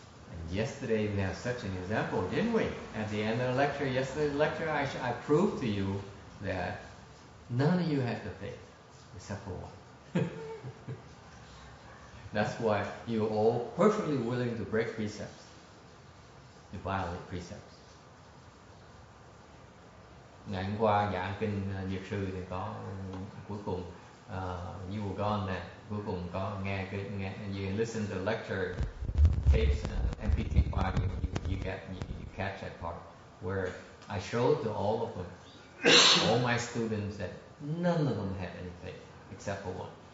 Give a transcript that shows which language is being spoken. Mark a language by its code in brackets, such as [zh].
[en] And yesterday we had such an example, didn't we? At the end of the lecture, yesterday's lecture, I proved to you that none of you have the faith, except for one. That's why you're all perfectly willing to break precepts, to violate precepts. [vi] Ngày hôm qua giảng kinh Dược sư thì có cuối cùng [en] you were gone there. [vi] Cuối cùng có nghe [en] you listen to the lecture tapes, MP3 file, you catch that part where I showed to all of them, all my students, that none of them had any faith except for one.